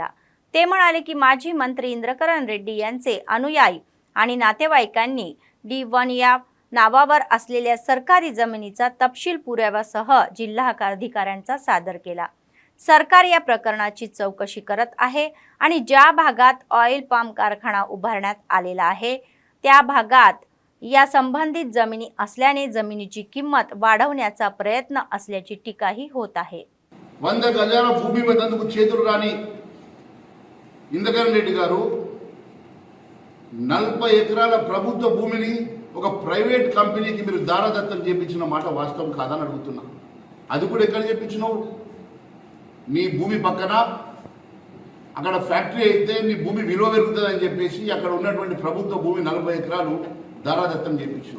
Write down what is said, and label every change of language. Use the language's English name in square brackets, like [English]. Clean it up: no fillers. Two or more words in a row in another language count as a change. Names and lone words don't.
[Marathi] ते म्हणाले की माजी मंत्री इंद्रकरण रेड्डी यांचे अनुयायी आणि नातेवाईकांनी D1 या नावावर असलेल्या सरकारी जमिनीचा तपशील पुराव्यासह जिल्हाधिकाऱ्यांचा सादर केला. सरकार या प्रकरणाची चौकशी करत आहे आणि ज्या भागात [English] oil palm [Marathi] कारखाना उभारण्यात आलेला आहे त्या भागात या संबंधित जमिनी असल्याने जमिनीची किंमत वाढवण्याचा प्रयत्न असल्याची टीकाही होत आहे. [Telugu] 100 గజాల భూమి వద్దందుకు చేతులు రాని ఇంద్రకరణ్ రెడ్డి గారు 40 ఎకరాల ప్రభుత్వ భూమిని ఒక [English] private company [Telugu] మీరు దారాదత్తం చేయించిన మాట వాస్తవం కాదని అడుగుతున్నా. అది కూడా ఎక్కడ చేయించినావు? నీ భూమి పక్కన అక్కడ ఫ్యాక్టరీ అయితే నీ భూమి విలువ పెరుగుతుందని చెప్పేసి అక్కడ ఉన్నటువంటి ప్రభుత్వ భూమి 40 ఎకరాలు దారాదత్తం చేయించినావు.